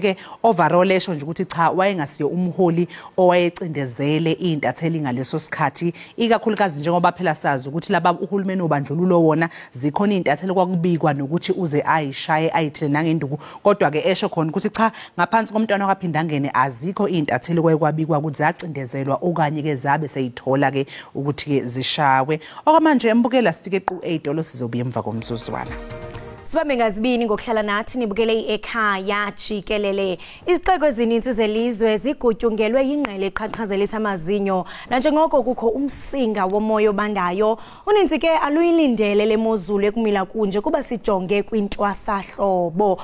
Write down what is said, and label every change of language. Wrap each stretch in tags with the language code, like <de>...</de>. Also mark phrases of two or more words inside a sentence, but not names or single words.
<zu>ke overall esho nje ukuthi cha wayengasiyo umholi owayecindezele intatheli ngaleso sikhathi ikakhulukazi njengoba phela sazi ukuthi laba uhulumeni obandlululo wona zikhona intatheli kwakubikwa nokuthi uze ayishaye ayithele nangenduku kodwa ke esho khona ukuthi cha ngaphansi komntwana wakaphinda ngene azikho intatheli kwayekubikwa ukuthi zacindezelwa okanye ke zabe seyithola ke ukuthi ke zishawe okwamanje embukela sike qu 8 lo sizobuya emva komzuzwana</zu> <xh>Sibambe ngazibini ngokuhlala nathi nibukele Ekhaya Jikelele. Izixeko ezininzi zelizwe zigutyungelwe yingqele eqhaqhazelisa amazinyo nanjengoko kukho umsinga womoya obandayo. Uninzi ke aluyilindele lemozulu ekumila kunje kuba sijonge kwintwasahlobo.</xh>